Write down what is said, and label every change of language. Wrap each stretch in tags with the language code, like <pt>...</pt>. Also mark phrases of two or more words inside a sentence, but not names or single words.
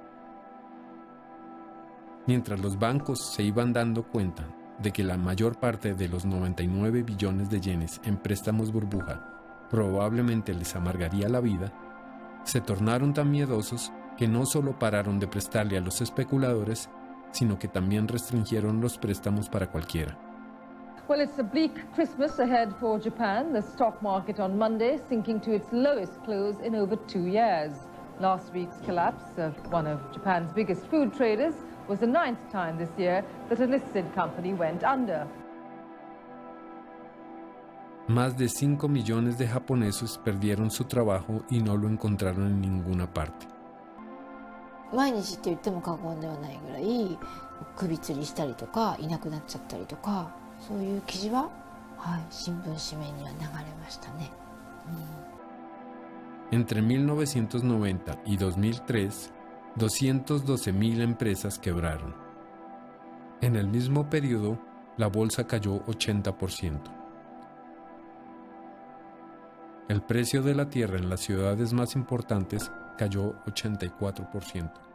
<es>Mientras los bancos se iban dando cuenta de que la mayor parte de los 99 billones de yenes en préstamos burbuja probablemente les amargaría la vida, se tornaron tan miedosos que no solo pararon de prestarle a los especuladores, sino que también restringieron los préstamos para cualquiera.</es> <en>Well, it's a bleak Christmas ahead for Japan. The stock market on Monday sinking to its lowest close in over 2 years. Last week's collapse of one of Japan's biggest food traders was the 9th time this year that a listed company went under.</en> <es>Más de 5 millones de japoneses perdieron su trabajo y no lo encontraron en ninguna parte.</es> <ja>毎日って言っても過言ではないぐらい首吊りしたりとかいなくなっちゃったりとかそういう記事ははい、新聞紙面には流れましたね。</ja> <es>Entre 1990 y 2003, 212.000 empresas quebraron. En el mismo periodo, la bolsa cayó 80%. El precio de la tierra en las ciudades más importantes cayó 84%.</es>